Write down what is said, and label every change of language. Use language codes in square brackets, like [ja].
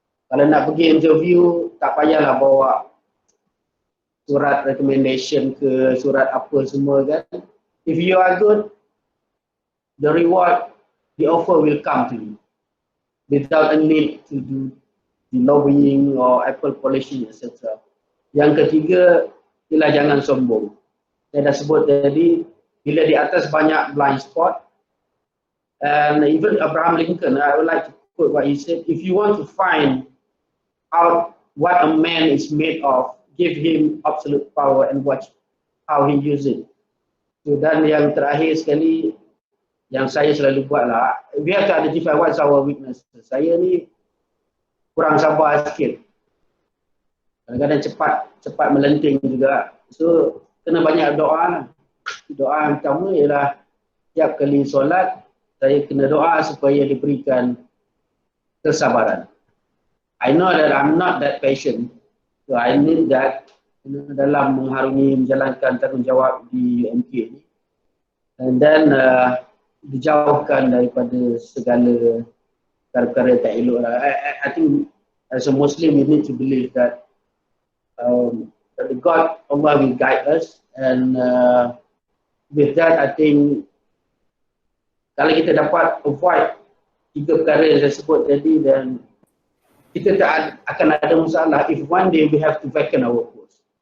[ms] Kalau nak pergi interview, tak payahlah bawa surat recommendation ke surat apa semua kan. [en] If you are good, the reward, the offer will come to you without a need to do the lobbying or apple polishing, etc. [ms] Yang ketiga, ialah jangan sombong. Saya dah sebut tadi, bila di atas banyak [en] blind spot, and even Abraham Lincoln, I would like to quote what he said, if you want to find out what a man is made of, give him absolute power and watch how he use it. [ms] So, dan yang terakhir sekali, yang saya selalu buat lah, [en] we have to identify what's our weakness. [ms] Saya ni kurang sabar sikit. Kadang-kadang cepat melenting juga. So, kena banyak doa lah. Doa yang pertama ialah setiap kali solat, saya kena doa supaya diberikan kesabaran. [en] I know that I'm not that patient. So I need that [ms] dalam mengharungi menjalankan tanggungjawab di UMK ni. [en] And then [ms] dijauhkan daripada segala perkara tak elok lah. [en] I think as a Muslim we need to believe that the God Allah will guide us, and with that I think [ms] kalau kita dapat avoid 3 perkara yang saya sebut tadi, dan kita tak akan ada masalah [en] if one day we have to vacant our post.